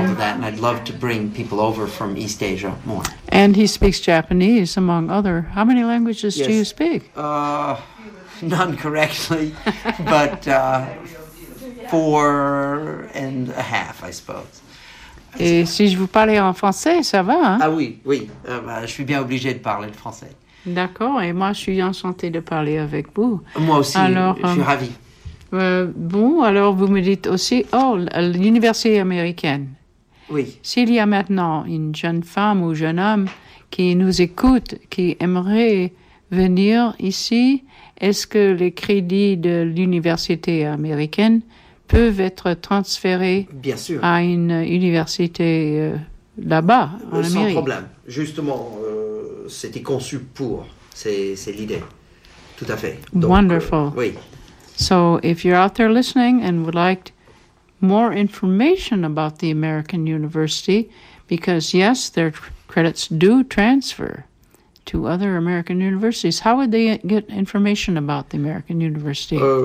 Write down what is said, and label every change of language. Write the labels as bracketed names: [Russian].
[English] mm-hmm. with that, and I'd love to bring people over from East Asia more. And he speaks Japanese, among other. How many languages yes. do you speak? None correctly, but four and a half, I suppose. [French] Et si je vous parlais en français, ça va, hein? Ah oui. Je suis bien obligé de parler le français. D'accord, et moi je suis enchantée de parler avec vous. Moi aussi, alors, je suis ravie. Bon, alors vous me dites aussi, l'université américaine. Oui. S'il y a maintenant une jeune femme ou jeune homme qui nous écoute, qui aimerait venir ici, est-ce que les crédits de l'université américaine peuvent être transférés Bien sûr. À une université là-bas, en Sans Amérique Sans problème, justement. C'était conçu pour, c'est l'idée, tout à fait. Donc, [English] Wonderful. [French] Oui. [English] So if you're out there listening and would like more information about the American University, because yes, their credits do transfer to other American universities, how would they get information about the American University?